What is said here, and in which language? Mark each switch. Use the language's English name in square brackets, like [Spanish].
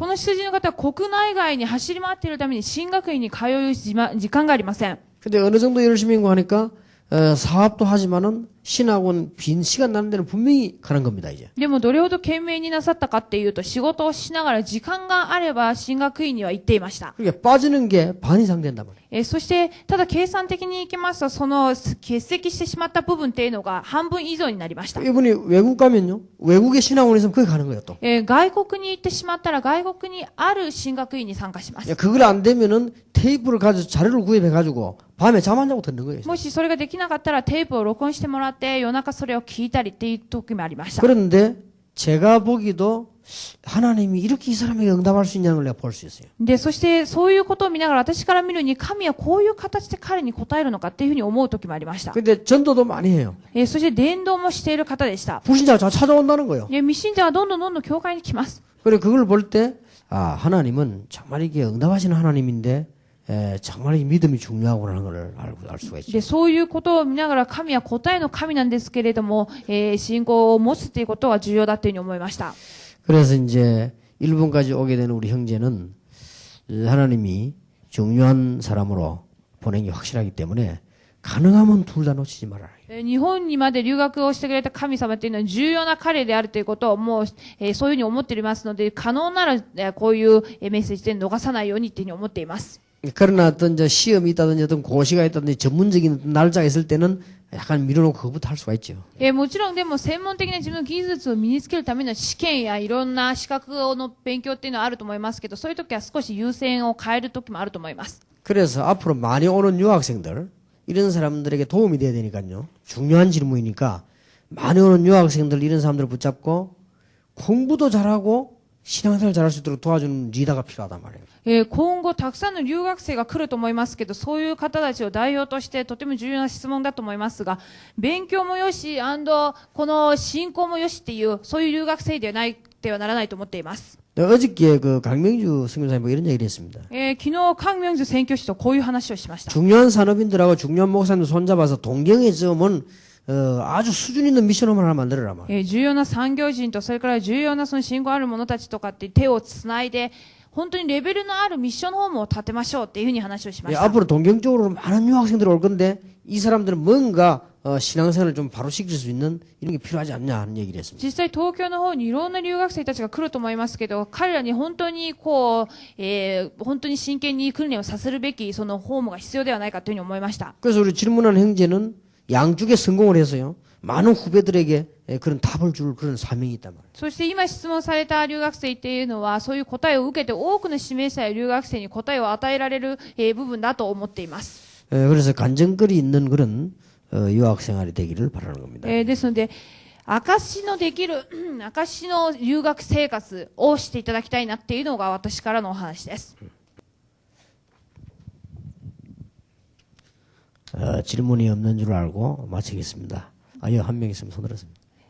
[Japanese] この羊の方は国内外に走り回っているために進学院に通う時間がありません。 [Korean] 근데 어느 정도 열심히 공부하니까 사업도 하지만은 신학원 빈 시간 나는 데는 분명히 가는 겁니다, 이제. [Japanese] でもどれほど懸命になさったかっていうと、仕事をしながら時間があれば進学院には行っていました。 [Korean] 그러니까 빠지는 게 반 이상 된단 말이에요. [Japanese] そして、ただ計算的にいきますと、その欠席してしまった部分っていうのが半分以上になりました。 [Korean] 이분이 외국 가면요, 외국에 신학원이 있으면 거기 가는 거예요, 또. [Japanese] 外国に行ってしまったら外国にある進学院に参加します。 [Korean] 그걸 안 되면은 테이프를 가지고 자료를 구입해가지고 밤에 잠 안 자고 듣는 거예요. [Japanese] もしそれができなかったらテープを録音してもらって夜中それを聞いたりっていう時もありました。 [Korean] 그런데 제가 보기도 하나님이 이렇게 이 사람에게 응답할 수 있냐는 걸 내가 볼 수 있어요. [Japanese] で、そしてそういうことを見ながら私から見るに神はこういう形で彼に答えるのかっていうふうに思う時もありました。 [Korean] 근데 전도도 많이 해요. [Japanese] そして伝道もしている方でした。 [Korean] 불신자가 찾아온다는 거예요. [Japanese] 未信者はどんどん教会に来ます。 [Korean] 그래 그걸 볼 때 하나님은 정말 이게 응답하시는 하나님인데 정말 이 믿음이 중요하구나 하는 걸 알 수가 있죠. [Japanese] で、そういうことを見ながら神は答えの神なんですけれども、信仰を持つということが重要だというふうに思いました。 [Korean] 그래서 이제 일본까지 오게 되는 우리 형제는 하나님이 중요한 사람으로 보낸 게 확실하기 때문에 가능하면 둘 다 놓치지 말아라. [Japanese] 日本にまで留学をしてくれた神様というのは重要な彼であるということをもう、そういうふうに思っていますので、可能なら、こういうメッセージで逃さないようにというふうに思っています。 [Korean] 그러나 어떤 시험이 있다든지 어떤 고시가 있다든지 전문적인 날짜가 있을 때는 약간 밀어놓고 그거부터 할 수가 있죠. [Japanese] もちろんでも専門的な自分の技術を身につけるための試験やいろんな資格の勉強っていうのはあると思いますけど、そういう時は少し優先を変える時もあると思います。 [Korean] 그래서 앞으로 많이 오는 유학생들 이런 사람들에게 도움이 돼야 되니까요. 중요한 질문이니까 많이 오는 유학생들 이런 사람들을 붙잡고 공부도 잘하고 신앙생활 잘할 수 있도록 도와주는 리더가 필요하단 말이에요. [Japanese] 今後たくさんの留学生が来ると思いますけど、そういう方たちを代表としてとても重要な質問だと思いますが、勉強もよし、この信仰もよしっていう、そういう留学生ではないてはならないと思っています。 [Korean] 어저께 그 강명주 선교사님 이런 얘기를 했습니다. [Japanese] 昨日、강명주宣教師とこういう話をしました。 [Korean] 중요한 산업인들하고 중요한 목사님들 손잡아서 동경에 지으면 아주 수준 있는 미션홈을 하나 만들어라 말이에요. [Japanese] 重要な産業人とそれから重要なその信仰ある者たちとかって手をつないで本当にレベルのあるミッションホームを建てましょうっていうふうに話をしました。 [Korean] 앞으로 동경 쪽으로 많은 유학생들이 올 건데 이 사람들은 뭔가 신앙생활을 좀 바로 시킬 수 있는 이런 게 필요하지 않냐 하는 얘기를 했습니다. [Japanese] 実際東京の方にいろんな留学生たちが来ると思いますけど、彼らに本当にこう、本当に真剣に訓練をさせるべきそのホームが必要ではないかというふうに思いました。 [Korean] 그래서 우리 질문하는 형제는 양쪽에 성공을 해서요. 많은 후배들에게 그런 답을 줄 그런 사명이 있단 말이에요. [Japanese] そして今質問された留学生っていうのはそういう答えを受けて多くの指名者や留学生に答えを与えられる部分だと思っています。 [Korean] 그래서 간증거리 있는 그런 유학생활이 되기를 바라는 겁니다. [Japanese] ですので、証のできる証の留学生活をしていただきたいなっていうのが私からのお話です。 [Korean] 질문이 없는 줄 알고 마치겠습니다. 여기 한 명 있으면 손 들었습니다.